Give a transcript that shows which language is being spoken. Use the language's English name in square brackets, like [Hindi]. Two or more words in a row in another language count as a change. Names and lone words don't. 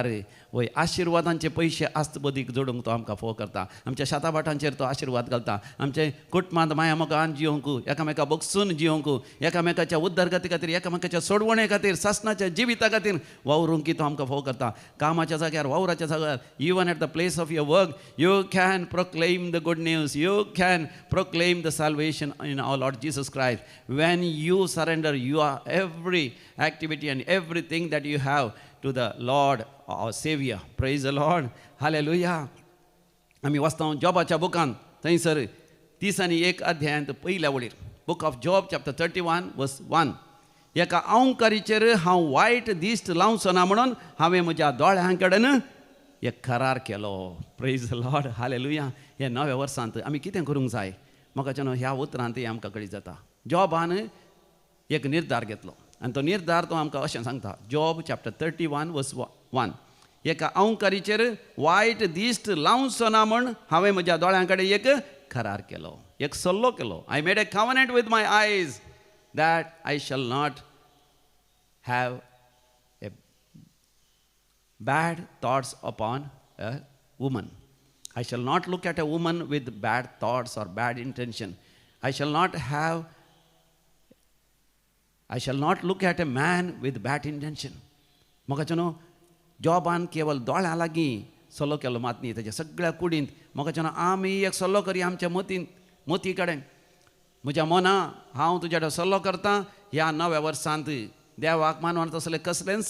[Konkani] वय आशिर्वादांचे पयशे आस्त बदीक जोडूंक तो आमकां फोव करता आमच्या शेताभाटांचेर तो आशिर्वाद घालता आमचे कुटुंबांत माया मोगान जियोंक एकामेका बगसून जियोंक एकामेकाच्या उद्दारगती खातीर एकामेकाच्या सोडवणे खातीर सासणाच्या जिविता खातीर वावरूंक तो आमकां फोव करता कामाच्या जाग्यार वावराच्या जाग्यार [English] even at the place of your work you can proclaim the good news you can proclaim the salvation in our Lord Jesus Christ. When you surrender your every activity and everything that you have to the Lord, our Savior. Praise the Lord. Hallelujah. [Konkani] आमी वाचता जॉबाच्या बुकान थंयसर 31 अध्यायांत पयल्या वळीर [English] Book of Job chapter 31 verse 1 [Konkani] एका अवंकारीचेर हांव वायट दिश्ट लावचोना म्हणून हांवें म्हज्या दोळ्यां कडेन एक करार केलो [English] Praise the Lord Hallelujah [Konkani] हे नव्या वर्सांत आमी कितें करूंक जाय म्हाका न्हू ह्या उतरांत आमकां कळीत जाता जॉबान एक निर्धार घेतलो आनी तो निर्धार तो आमकां अशें सांगता [English] Job chapter 31 verse 1 [Konkani] एका अवंकारीचेर वायट दिश्ट लावचो ना म्हूण हांवें म्हज्या दोळ्यां कडेन एक करार केलो एक सल्लो केलो [English] I made a covenant with my eyes that I shall not have bad thoughts upon a woman. I shall not look at a woman with bad thoughts or bad intention. I shall not look at a man with bad intention. [Konkani] मोगाचें न्हू जॉबान केवळ दोळ्यां लागीं सल्लो केलो मात न्ही ताच्या सगळ्या कुडींत मोगाचें न्हू आमी एक सल्लो करया आमच्या मोती कडेन म्हज्या मना हांव तुज्या कडेन सल्लो करतां ह्या नव्या वर्सांत देवाक मानवण तसलें कसलेंच